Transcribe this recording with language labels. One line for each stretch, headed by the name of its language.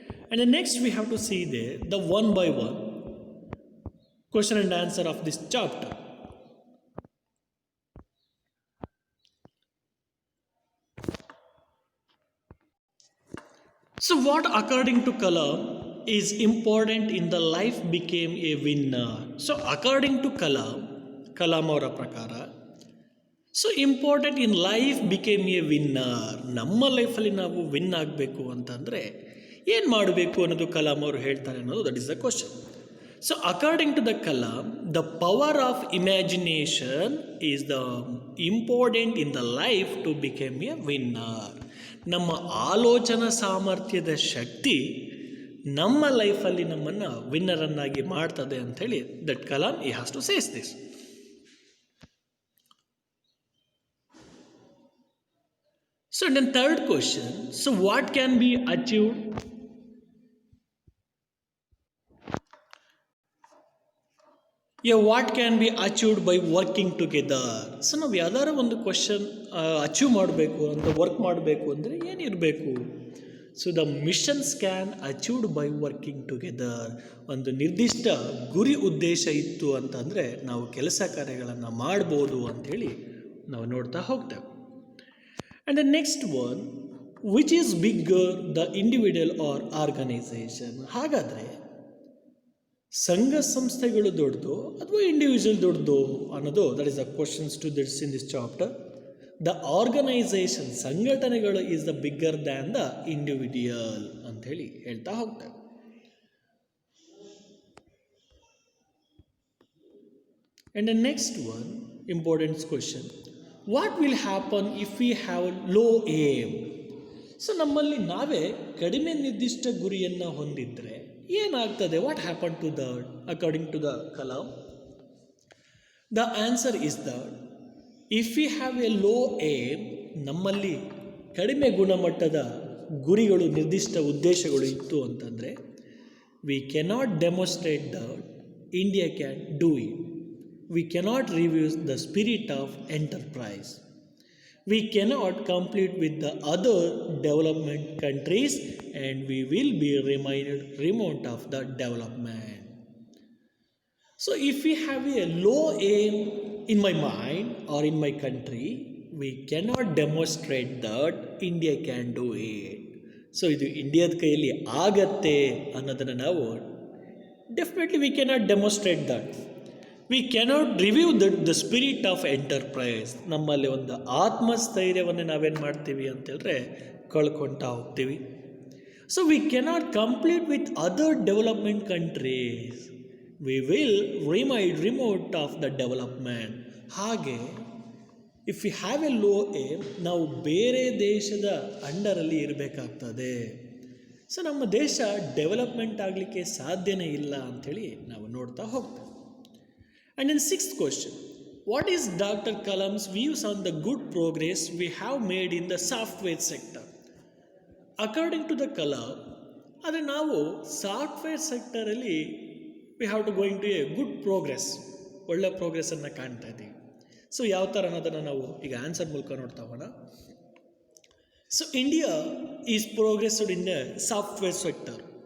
English: And then next we have to see the one by one question and answer of this chapter. So what according to Kalam is important in the life became a winner. So according to Kalam
Kannada: ಅವರ ಪ್ರಕಾರ,
English: So important in life became a winner.
Kannada: ನಮ್ಮ ಲೈಫಲ್ಲಿ ನಾವು win ಆಗಬೇಕು ಅಂತಂದರೆ ಏನು ಮಾಡಬೇಕು ಅನ್ನೋದು ಕಲಾಂ ಅವರು ಹೇಳ್ತಾರೆ ಅನ್ನೋದು,
English: That is the question. So according to the Kalam, the power of imagination is the important in the life to became a winner.
Kannada: ನಮ್ಮ ಆಲೋಚನಾ ಸಾಮರ್ಥ್ಯದ ಶಕ್ತಿ ನಮ್ಮ ಲೈಫಲ್ಲಿ ನಮ್ಮನ್ನು ವಿನ್ನರನ್ನಾಗಿ ಮಾಡ್ತದೆ ಅಂಥೇಳಿ
English: That Kalam he has to says this. So then third question, so what can be achieved? What can be achieved by working together?
Kannada: So ನಾವು ಯಾವ್ದಾರ ಒಂದು ಕ್ವಶನ್ ಅಚೀವ್ ಮಾಡಬೇಕು ಅಂತ, ವರ್ಕ್ ಮಾಡಬೇಕು ಅಂದರೆ ಏನಿರಬೇಕು?
English: So the missions can achieved by working together.
Kannada: ಒಂದು ನಿರ್ದಿಷ್ಟ ಗುರಿ ಉದ್ದೇಶ ಇತ್ತು ಅಂತಂದರೆ ನಾವು ಕೆಲಸ ಕಾರ್ಯಗಳನ್ನು ಮಾಡ್ಬೋದು ಅಂಥೇಳಿ ನಾವು ನೋಡ್ತಾ ಹೋಗ್ತೇವೆ.
English: And the next one, which is bigger, the individual or organization?
Kannada: ಹಾಗಾದರೆ ಸಂಘ ಸಂಸ್ಥೆಗಳು ದೊಡ್ಡದು ಅಥವಾ ಇಂಡಿವಿಜುವಲ್ ದೊಡ್ಡದು ಅನ್ನೋದು,
English: That is the questions to this in this chapter. The organisation ಸಂಘಟನೆಗಳು is the bigger than the individual
Kannada: ಅಂಥೇಳಿ ಹೇಳ್ತಾ ಹೋಗ್ತಾರೆ.
English: And the next one, important question. What will happen if we have low aim?
Kannada: So ನಮ್ಮಲ್ಲಿ ನಾವೇ ಕಡಿಮೆ ನಿರ್ದಿಷ್ಟ ಗುರಿಯನ್ನು ಹೊಂದಿದ್ರೆ ಏನಾಗ್ತದೆ?
English: What happen to that according to the Kalam? The answer is that if we have a low aim,
Kannada: ನಮ್ಮಲ್ಲಿ ಕಡಿಮೆ ಗುಣಮಟ್ಟದ ಗುರಿಗಳು, ನಿರ್ದಿಷ್ಟ ಉದ್ದೇಶಗಳು ಇತ್ತು ಅಂತಂದರೆ,
English: We cannot demonstrate that India can do it. We cannot reduce the spirit of enterprise. We cannot compete with the other development countries, and we will be reminded remote of the development. So if we have a low aim in my mind or in my country, we cannot demonstrate that India can do it.
Kannada: So ಇದು ಇಂಡಿಯಾದ ಕೈಯಲ್ಲಿ ಆಗತ್ತೆ ಅನ್ನೋದನ್ನು ನಾವು definitely
English: We cannot demonstrate that. We cannot review the spirit of enterprise.
Kannada: ನಮ್ಮಲ್ಲಿ ಒಂದು ಆತ್ಮಸ್ಥೈರ್ಯವನ್ನು ನಾವೇನು ಮಾಡ್ತೀವಿ ಅಂತೇಳಿದ್ರೆ ಕಳ್ಕೊಳ್ತಾ ಹೋಗ್ತೀವಿ.
English: So we cannot complete with other development countries. We will remote of the development.
Kannada: ಹಾಗೆ
English: if you have a low aim,
Kannada: ನಾವು ಬೇರೆ ದೇಶದ ಅಂಡರಲ್ಲಿ ಇರಬೇಕಾಗ್ತದೆ. ಸೊ ನಮ್ಮ ದೇಶ ಡೆವಲಪ್ಮೆಂಟ್ ಆಗಲಿಕ್ಕೆ ಸಾಧ್ಯನೇ ಇಲ್ಲ ಅಂಥೇಳಿ ನಾವು ನೋಡ್ತಾ ಹೋಗ್ತೀವಿ.
English: And then sixth question, what is Dr. Kalam's views on the good progress we have made in the software sector? According to the Kalam,
Kannada: ಆದರೆ ನಾವು software ಸೆಕ್ಟರಲ್ಲಿ
English: we have to going to a good progress,
Kannada: ಒಳ್ಳೆ ಪ್ರೋಗ್ರೆಸ್ಸನ್ನು ಕಾಣ್ತಾ ಇದ್ದೀವಿ. So ಯಾವ ಥರ ಅನ್ನೋದನ್ನು ನಾವು ಈಗ ಆನ್ಸರ್ ಮೂಲಕ ನೋಡ್ತಾ ಹೋಗೋಣ.
English: So India is progressed in the software sector.